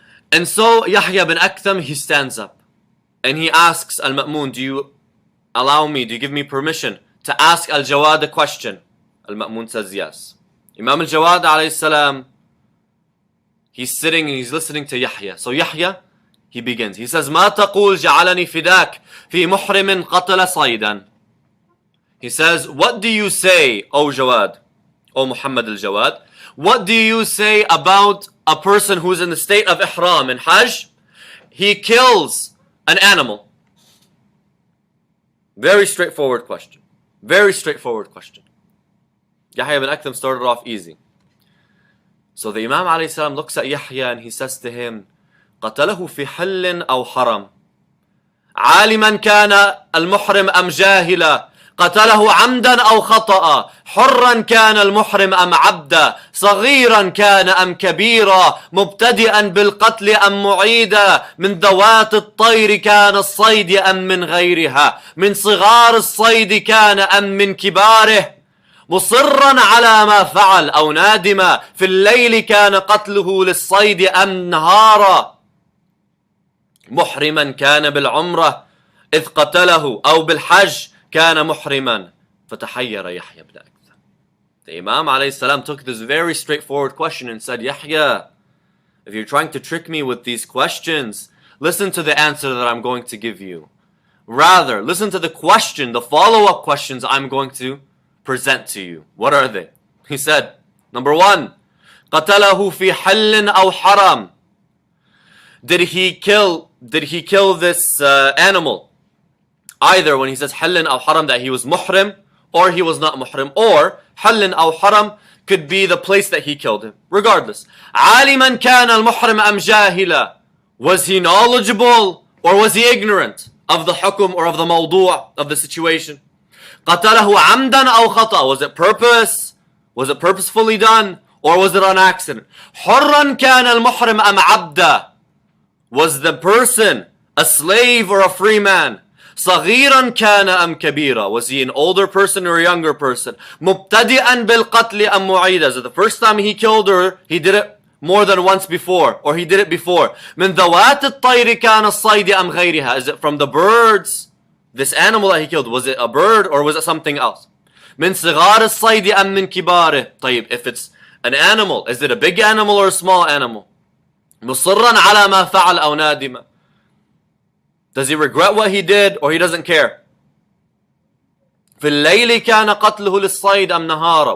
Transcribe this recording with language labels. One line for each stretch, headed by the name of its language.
English: And so Yahya bin Aktham, he stands up and he asks Al-Ma'mun, do you give me permission to ask Al-Jawad a question? Al-Ma'mun says yes. Imam Al-Jawad alayhi salam, he's sitting and he's listening to Yahya. So Yahya, he begins. He says,
Arabic: ما تقول جعلني فداك في محرم قتل صيدا.
English: He says, what do you say, O Jawad, O Muhammad al-Jawad? What do you say about a person who's in the state of ihram in Hajj? He kills an animal. Very straightforward question. Very straightforward question. Yahya bin Aktham started off easy. So the Imam alayhi salam looks at Yahya and he says to him,
Arabic: قتله في حل أو حرم عالما كان المحرم أم جاهلا قتله عمدا أو خطأ حرا كان المحرم أم عبدا صغيرا كان أم كبيرا مبتدئا بالقتل أم معيدا من ذوات الطير كان الصيد أم من غيرها من صغار الصيد كان أم من كباره مصرا على ما فعل أو نادما في الليل كان قتله للصيد أم نهارا محرما كان بالعمرة إذ قتله أو بالحج كان محرما فتحير يحيى بن أكثر.
English: The Imam alayhi salam took this very straightforward question and said, Yahya, if you're trying to trick me with these questions, listen to the answer that I'm going to give you. Rather, listen to the question, the follow-up questions I'm going to present to you. What are they? He said, number one,
Arabic: قتله في حل أو حرام.
English: Did he kill this animal? Either when he says
Arabic: حل أو حرام
English: that he was muhrim or he was not muhrim, or حل أو حرام could be the place that he killed him. Regardless.
Arabic: عالما كان المحرم أم جاهلا.
English: Was he knowledgeable or was he ignorant of the hukum or of the mawdu' of the situation?
Arabic: قتله عمدا أو خطأ.
English: Was it purpose? Was it purposefully done? Or was it on accident?
Arabic: حرا كان المحرم أم عبدا.
English: Was the person a slave or a free man?
Arabic: صغيرا كان أم كبيرا.
English: Was he an older person or a younger person?
Arabic: مبتدئا بالقتل أم معيدا.
English: Is it the first time he killed or he did it more than once before? Or he did it before?
Arabic: من ذوات الطير كان الصيد أم غيرها.
English: Is it from the birds? This animal that he killed, was it a bird or was it something else?
Arabic: من صغار الصيد أم من كباره.
English: طيب, if it's an animal, is it a big animal or a small animal?
Arabic: مصرا على ما فعل أو نادما.
English: Does he regret what he did or he doesn't care?
Arabic: في الليل كان قتله للصيد أم نهارا.